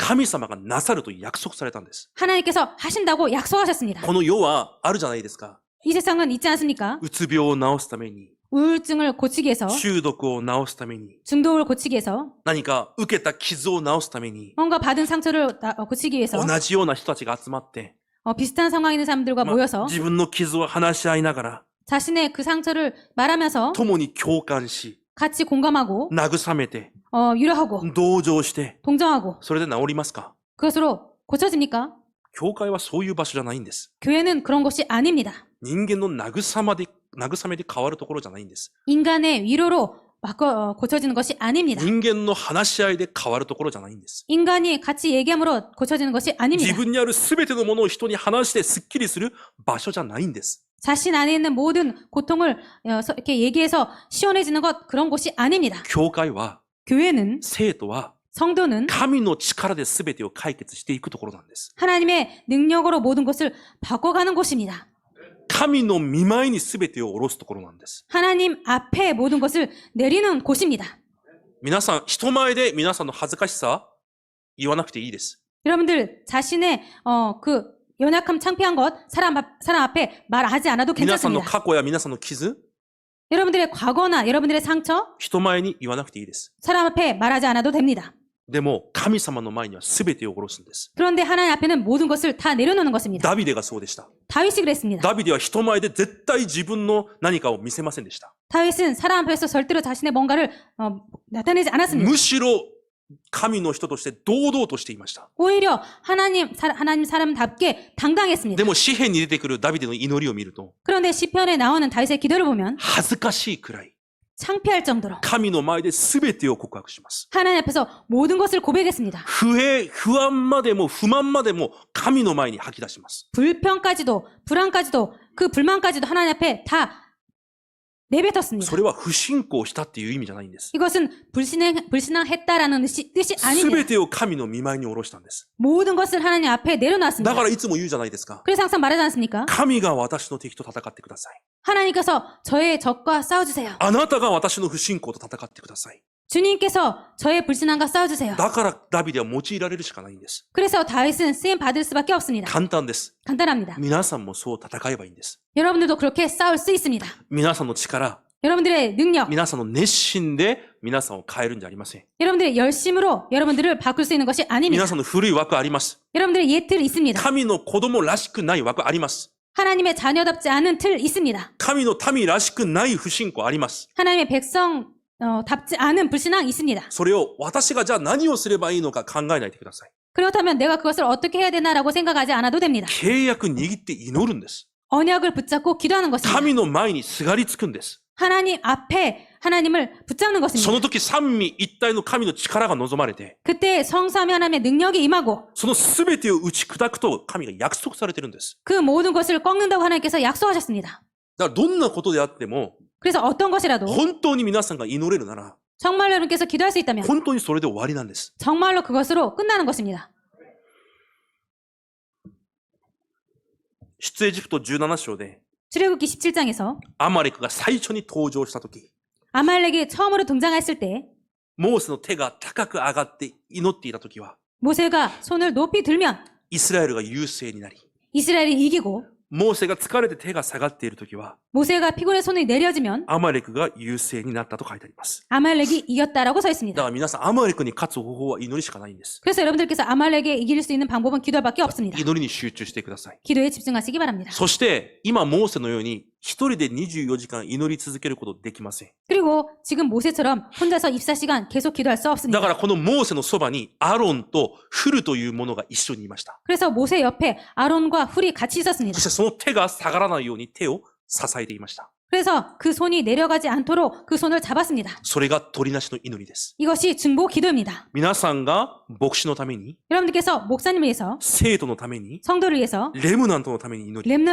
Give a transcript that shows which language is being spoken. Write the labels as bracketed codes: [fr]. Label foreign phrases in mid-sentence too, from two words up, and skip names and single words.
[ja] 神様がなさると約束されたんです。 [ko] 하나님께서 하신다고 약속하셨습니다. [ja] この世はあるじゃないですか。 [ko] 이 세상은 있지 않습니까? [ja] うつ病を治すために、 [ko] 우울증을 고치기 위해서, [ja] 中毒を治すために、 [ko] 중독을 고치기 위해서, [ja] 何か受けた傷を治すために、 [ko] 뭔가 받은 상처를 고치기 위해서 [ja] 同じような人たちが集まって、 [ko] 비슷한 상황에 있는 사람들과 [ja] まあ [ko] 모여서 [ja] 自分の傷を話し合いながら、 [ko] 자신의 그 상처를 말하면서 [ja] 共に共感し、 [ko] 같이 공감하고 [ja] 慰めて、 [ko] 위로하고 [ja] 同情して、 [ko] 동정하고 [ja] それで治りますか？ [ko] 그것으로 고쳐집니까? [ja] 教会はそういう場所じゃないんです。 [ko] 교회는 그런 곳이 아닙니다. [ja] 人間の慰めで変わるところじゃないんです。 [ko] 인간의 위로로 고쳐지는 것이 아닙니다. [ja] 人間の話し合いで変わるところじゃないんです。 [ko] 인간이 같이 얘기함으로 고쳐지는 것이 [ja] 自 [ko] 아닙니다. [ja] 分にある全てのものを人に話してスッキリする場所じゃないんです。 [ko] 자신 안에 있는 모든 고통을 이렇게 얘기해서 시원해지는 것 그런 곳이 아닙니다. [ja] 教会は、 [ko] 교회는 [ja] 生徒は [ko] 성도는 [ja] 神の力で全てを解決していくところなんです。 [ko] 하나님의 능력으로 모든 것을 바꿔가는 곳입니다. [ja] 神の御前に全てを下ろすところなんです。 [ko] 하나님 앞에 모든 것을 내리는 곳입니다. [ja] 皆さん、人前で皆さんの恥ずかしさ言わなくていいです。 [ko] 여러분들 자신의 그 연약함 창피한 것 사람 앞에 말하지 않아도 [ja] 皆さんの [ko] 괜찮습니다. [ja] 過去や皆さんの傷、 [ko] 여러분들의 과거나 여러분들의 상처 [ja] 人前に言わなくていいです。 [ko] 사람 앞에 말하지 않아도 됩니다. [ja] でも、神様の前には全てを下ろすんです。 [ko] 그런데 하나님 앞에는 모든 것을 다 내려놓는 것입니다. [ja] ダビデがそうでした。 [ko] 다윗이 그랬습니다. [ja] ダビデは人前で絶対自分の何かを見せませんでした。 [ko] 다윗은 사람 앞에서 절대로 자신의 뭔가를 나타내지 않았습니다. [ja] むしろ神の人として堂々としていました。 [ko] 오히려 하나님 사람답게 당당했습니다. [ja] でも詩篇に出てくるダビデの祈りを見ると、 [ko] 그런데 시편에 나오는 다윗의 기도를 보면 [ja] 恥ずかしいくらい [ko] 창피할 정도로 [ja] 神の前で全てを告白します。 [ko] 하나님 앞에서 모든 것을 고백했습니다. [ja] 不安までも不満までも神の前に吐き出します。 [ko] 불평까지도 불안까지도 그 불만까지도 하나님 앞에 다 내뱉었습니다. [ja] それは不信仰したっていう意味じゃないんです。 [ko] 이것은 불신앙했다라는 뜻이 [ja] 全 [ko] 아닙니다. [ja] てを神の御前に下ろしたんです。 [ko] 모든 것을 하나님 앞에 [ja] だ [ko] 내려놨습니다. [ja] からいつも言うじゃないですか。 [ko] 그래서 항상 말하지 않습니까? [ja] 神が私の敵と戦ってください。 [ko] 하나님께서 저의 적과 싸워주세요. [ja] あなたが私の不信仰と戦ってください。 [ko] 주님께서 저의 불신앙과 싸워주세요. [ja] だからダビデは用いられるしかないんです。 [ko] 그래서 다윗은 쓰임 받을 수밖에 없습니다. [ja] 簡単です。 [ko] 간단합니다. [ja] 皆さんもそう戦えばいいんです。 [ko] 여러분들도 그렇게 싸울 수 있습니다. [ja] 皆さんの力、 [ko] 여러분들의 능력, [ja] 皆さんの熱心で皆さんを変えるんじゃありません。 [ko] 여러분들이 열심으로 여러분들을 바꿀 수 있는 것이 아닙니다. [ja] 皆さんの古い枠あります。 [ko] 여러분들의 옛 틀 있습니다. [ja] 神の子供らしくない枠あります。 [ko] 하나님의 자녀답지 않은 틀 있습니다. [ja] 神の民らしくない不信仰あります。 [ko] 하나님의 백성 답지 않은 불신앙 있습니다. [ja] それを私がじゃあ何をすればいいのか考えないでください。 [ko] 그렇다면 내가 그것을 어떻게 해야 되나라고 생각하지 않아도 됩니다. [ja] 契約握って祈るんです。 [ko] 언약을 붙잡고 기도하는 것입니다. [ja] 神の前にすがりつくんです。 [ko] 하나님 앞에 하나님을 붙잡는 [ja] そ [ko] 것입니다. [ja] の時三位一体の神の力が望まれて、 [ko] 그때 성삼위 하나님의 능력이 임하고 [ja] その全てを打ち砕くと神が約束されてるんです。 [ko] 그 모든 것을 꺾는다고 하나님께서 약속하셨습니다. [ja] だからどんなことであっても、 [ko] 그래서 어떤 것이라도 [ja] 本当に皆さんが祈れるなら、 [ko] 정말로 여러분께서 기도할 수 있다면 [ja] 本当にそれで終わりなんです。 [ko] 정말로 그것으로 끝나는 것입니다. [ja] 出エジプト17章で、 [ko] 출애굽기 17장에서 [ja] アマレクが最初に登場した時、 [ko] 아말렉이 처음으로 등장했을 때 [ja] モーセの手が高く上がって祈っていた時は、 [ko] 모세가 손을 높이 들면 [ja] イスラエルが優勢になり、 [ko] 이스라엘이 이기고 [ja] モーセが疲れて手が下がっている時は、 [ko] 모세가 피곤해 손이 내려지면 [ja] アマレクが優勢になったと書いてあります。 [ko] 아말렉이 이겼다라고 서 [ja] だ [ko] 있습니다. [ja] から皆さん、アマレクに勝つ方法は祈りしかないんです。 [ko] 그래서 여러분들께서 아말렉에 이길 수 있는 방법은 기도밖에 없습니다. [ja] 祈りに集中してください。 [ko] 기도에 집중하시기 바랍니다. [ja] そして、今、モーセのように、一人で24時間祈り続けることできません。 [ko] 그리고 지금 모세처럼 혼자서 24시간 계속 기도할 수 [ja] だ [ko] 없습니다. [ja] からこのモーセのそばにアロンとフルというものが一緒にいました。 [ko] 그래서 모세 옆에 아론과 훌이 같이 [ja] そ [ko] 있었습니다. [ja] してその手が下がらないように手を支えていました。 [ko] 그래서 그 손이 내려가지 않도록 그 손을 잡았습니다. [ja] それが取りなしの祈りです。 [ko] 이것이 중보 기도입니다. [ja] 皆さんが牧師のために、 [ko] 여러분들께서 목사님을 위해서 [ja] 生徒のために、 [ko] 성도를 위해서 [ja] レムナントのために祈り、